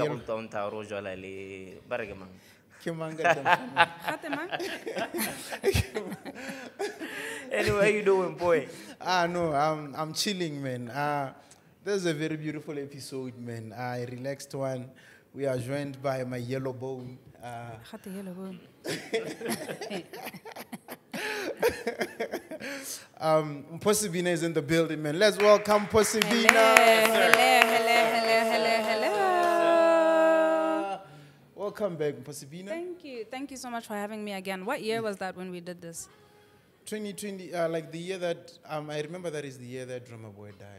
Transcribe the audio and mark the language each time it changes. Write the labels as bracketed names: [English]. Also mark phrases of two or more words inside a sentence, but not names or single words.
[English] Anyway, how you doing, boy? No, I'm chilling, man. This is a very beautiful episode, man. A relaxed one. We are joined by my yellow bone. Mpho Sebina is in the building, man. Let's welcome Mpho Sebina. Hello. Welcome back, Mpho Sebina. Thank you. Thank you so much for having me again. What year was that when we did this? 2020, like the year that, I remember that is the year that Drummer Boy died.